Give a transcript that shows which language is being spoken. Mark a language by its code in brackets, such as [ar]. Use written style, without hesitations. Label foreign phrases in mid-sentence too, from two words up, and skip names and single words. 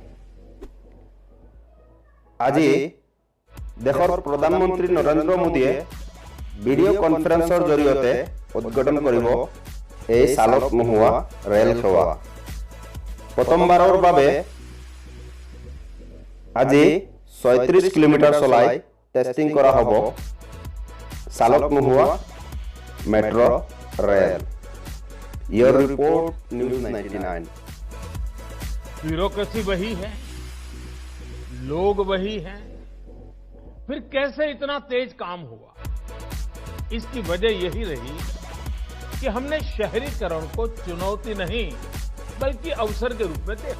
[as] আজি দেশৰ প্ৰধানমন্ত্ৰী নৰেন্দ্ৰ মোদীয়ে ভিডিঅ' কনফাৰেন্সৰ জৰিয়তে উদ্ঘাটন কৰিব এই চালক নোহোৱা ৰেল সেৱা। প্ৰথমবাৰৰ বাবে আজি 36 কিলোমিটাৰ চলাই টেষ্টিং কৰা হ'ব চালক নোহোৱা মেট্ৰ' ৰেল। [en] Your report, News 99। [hi] ब्यूरोक्रेसी वही है, लोग वही हैं, फिर कैसे इतना तेज काम हुआ? इसकी वजह यही रही कि हमने शहरीकरण को चुनौती नहीं बल्कि अवसर के रूप में देखा।